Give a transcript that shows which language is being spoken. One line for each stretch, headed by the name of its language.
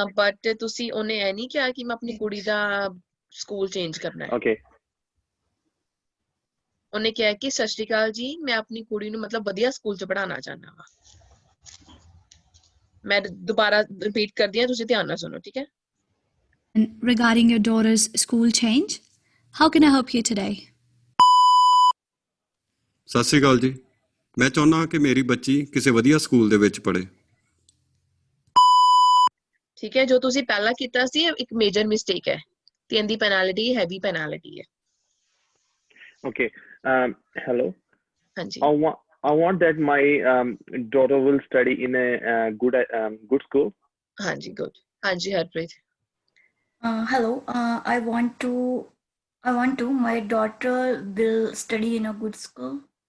Punjabi: But ਤੁਸੀਂ ਉਹਨੇ ਇਹ ਨਹੀਂ ਕਿਹਾ ਕਿ ਮੈਂ ਆਪਣੀ ਕੁੜੀ ਦਾ ਸਕੂਲ ਚੇਂਜ ਕਰਨਾ ਹੈ।
English: Okay.
Punjabi: ਉਹਨੇ ਕਿਹਾ ਕਿ ਸਤਿ ਸ਼੍ਰੀ ਅਕਾਲ ਜੀ, ਮੈਂ ਆਪਣੀ ਕੁੜੀ ਨੂੰ ਮਤਲਬ ਵਧੀਆ ਸਕੂਲ 'ਚ ਪੜ੍ਹਾਉਣਾ ਚਾਹੁੰਦਾ ਵਾ। ਮੈਂ ਦੁਬਾਰਾ ਰਿਪੀਟ ਕਰਦੀ ਹਾਂ, ਤੁਸੀਂ ਧਿਆਨ ਨਾਲ ਸੁਣੋ, ਠੀਕ ਹੈ?
English: And regarding your daughter's school change, how can I help you today?
Punjabi: ਸਤਿ ਸ਼੍ਰੀ ਅਕਾਲ ਜੀ। ਮੈਂ ਚਾਹੁੰਦਾ ਹਾਂ ਕਿ ਮੇਰੀ ਬੱਚੀ ਕਿਸੇ ਵਧੀਆ ਸਕੂਲ ਦੇ ਵਿੱਚ ਪੜ੍ਹੇ। ਠੀਕ ਹੈ, ਜੋ ਤੁਸੀਂ ਪਹਿਲਾਂ ਕੀਤਾ ਸੀ ਇਹ ਇੱਕ ਮੇਜਰ ਮਿਸਟੇਕ ਹੈ ਤੇ ਇਹਦੀ ਪੈਨਲਟੀ ਹੈਵੀ ਪੈਨਲਟੀ ਹੈ।
English: Okay. Hello.
Punjabi: ਹਾਂਜੀ
English: I want that my daughter will study in a good school.
Punjabi: ਹਾਂਜੀ ਗੁੱਡ। ਹਾਂਜੀ Harpreet.
English: hello I want to my daughter will study in a good school.